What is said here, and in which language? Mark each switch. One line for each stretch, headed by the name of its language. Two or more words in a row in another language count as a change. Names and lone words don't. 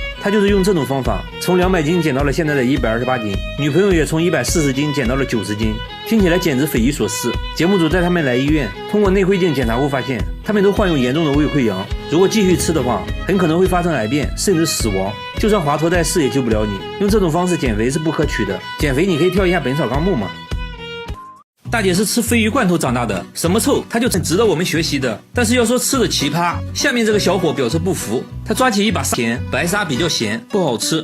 Chinese: 他就是用這種方法從200斤減到了現在的128斤，女朋友也從140斤減到了90斤，聽起來簡直匪夷所思。節目組帶他們來醫院，通過內窺鏡檢查後發現他們都患有嚴重的胃潰瘍，如果繼續吃的話很可能會發生癌變甚至死亡，就算華佗在世也救不了你。用這種方式減肥是不可取的，減肥你可以跳一下本草綱目嘛。大姐是吃鯡魚罐頭長大的，什麼臭她就很值得我們學習的。但是要說吃的奇葩，下面這個小伙表示不服，他抓起一把沙，白沙比較鹹，不好吃。